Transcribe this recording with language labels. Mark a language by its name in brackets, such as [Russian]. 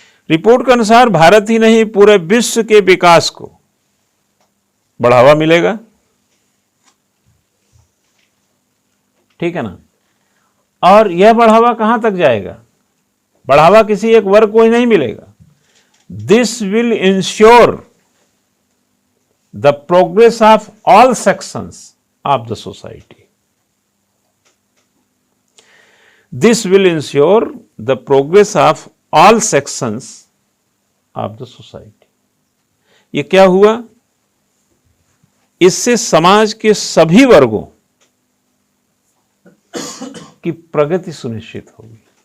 [Hindi] Report के अनुसार भारत ही नहीं पूरे विश्व के विकास को बढ़ावा मिलेगा। ठीक है ना? और यह बढ़ावा कहां तक जाएगा? बढ़ावा किसी एक वर्ग को ही नहीं मिलेगा। [English] This will ensure the progress of all sections of the society. This will ensure the progress of all sections of the society. [Hindi] ये क्या हुआ? इससे समाज के सभी वर्गों की प्रगति सुनिश्चित होगी।